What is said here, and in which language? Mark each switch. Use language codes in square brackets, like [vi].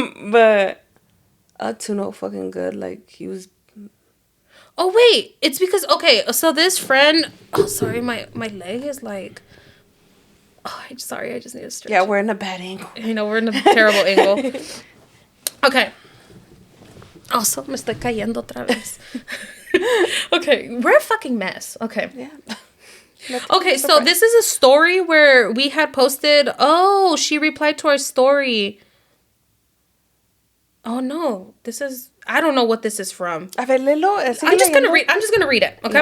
[en] But... to no fucking good. Like, he was... Oh, wait. It's because... Okay, so this friend... Oh, sorry. My leg is like... Oh, I'm sorry. I just need to stretch. Yeah, we're in a bad angle. I know, we're in a terrible angle. Okay. Also, [es] me estoy cayendo otra vez. [en] Okay, we're a fucking mess. Okay. Yeah. Okay, so this is a story where we had posted... Oh, she replied to our story. Oh, no. This is... I don't know what this is from. [es] A ver, lelo. [en] I'm just gonna read it, okay?